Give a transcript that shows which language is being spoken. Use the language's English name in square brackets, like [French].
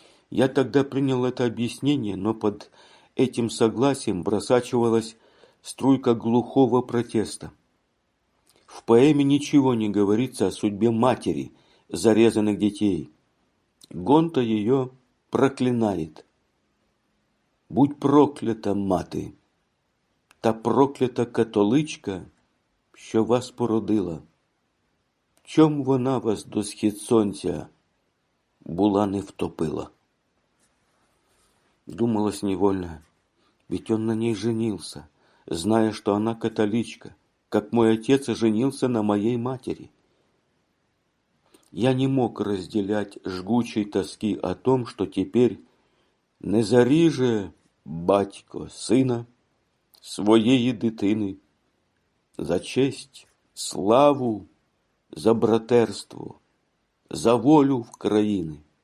[Russian] Я тогда принял это объяснение, но под этим согласием просачивалась струйка глухого протеста. В поэме ничего не говорится о судьбе матери зарезанных детей. Гонта ее проклинает. [Ukrainian] «Будь проклята, маты, та проклята католичка, що вас породила. Чом вона вас до східсонця була не втопила?» [Russian] Думалось невольно, ведь он на ней женился, зная, что она католичка, как мой отец и женился на моей матери. Я не мог разделять жгучей тоски о том, что теперь не [Ukrainian] заріже батько сына своєї дитини за честь, славу, за братерство, за волю в країни.